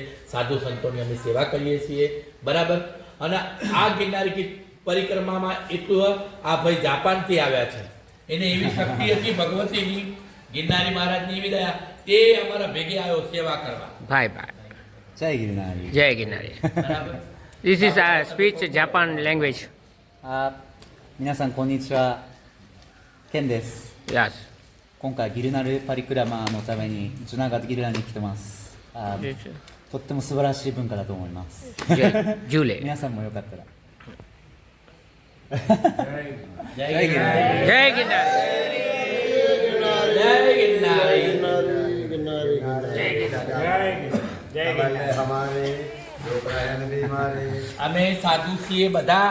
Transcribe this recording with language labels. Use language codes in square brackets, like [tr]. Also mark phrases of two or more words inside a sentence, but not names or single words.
[gu] સાધુ સંતોની અમે સેવા કરીએ છીએ. બરાબર. અને આ ગિરનારી પરિક્રમામાં એટલું આ ભાઈ જાપાનથી આવ્યા છે. એને એવી શક્તિ હતી ભગવતીની, ગિરનારી મહારાજની એવી દયા, તે અમારા ભેગે આવ્યો સેવા કરવા. ભાઈ ભાઈ જય ગિરનારી. જય ગિરનારી. બરાબર. [en] This is a speech Japan language. [ja] 皆さんこんにちは。ケンです。 [en] Yes. [ja] 今回ギルナルパリクラマのためにジュナガギルナに来てます。とっても素晴らしい文化だと思います。ジュレ。皆さんもよかったら。 [gu] જય ગિરનારી. જય ગિરનારી. જય ગિરનારી. અમે સાધુ છીએ બધા.